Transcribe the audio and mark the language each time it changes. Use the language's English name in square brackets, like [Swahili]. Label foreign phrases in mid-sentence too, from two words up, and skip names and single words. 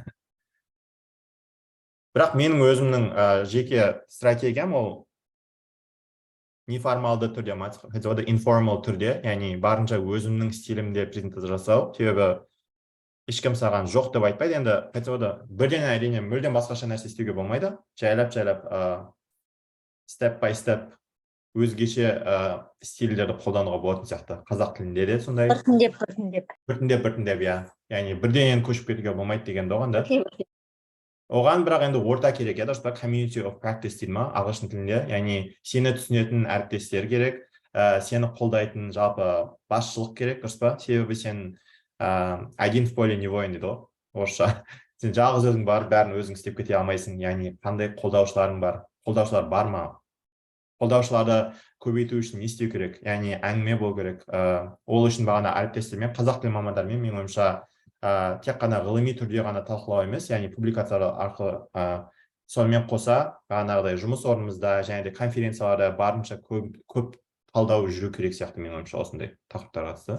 [Kazakh] Бірақ менің өзімнің жеке стратегиям ол неформалды түрде, қайтса болады, informal түрде, яғни барынша өзімнің стилімде презентация жасау. Себебі ешкім саған жоқ деп айтпайды. Енді қайтса болады, бірден әрине мүлдем басқаша нәрсе істеуге болмайды. Жайлап [English] step by step [Kazakh] өзгеше стильдерді қолдануға болатын сияқты. Қазақ тілінде де сондай. Біртіндеп, иә. Яғни бірден көшіп кетуге болмайды деген оған да. Оған бірақ енді орта керек, дұрыс па? [English] Community of practice [Kazakh] дейді ма ағылшын тілінде. Яғни сені түсінетін әріптестер керек, сені қолдайтын жалпы басшылық керек, дұрыс па? Себебі сен [Russian] один в поле не воин [Kazakh] дейді ғой, орысша. сен жалғыз өзің барып бәрін өзің істеп кете алмайсың, яғни қандай қолдаушыларың бар, қолдаушылар бар ма, қолдаушыларды көбейту үшін не істеу керек, яғни әңгіме болу керек. Ол үшін бағана әріптестермен, қазақ тілі мамандармен, менің ойымша, тек қана ғылыми түрде ғана талқылау емес, яғни публикациялар арқылы, сонымен қоса бағанағыдай жұмыс орнымызда және де конференцияларда барынша көп талдау жүру керек сияқты, менің ойымша, осындай тақырыптарға қатысты.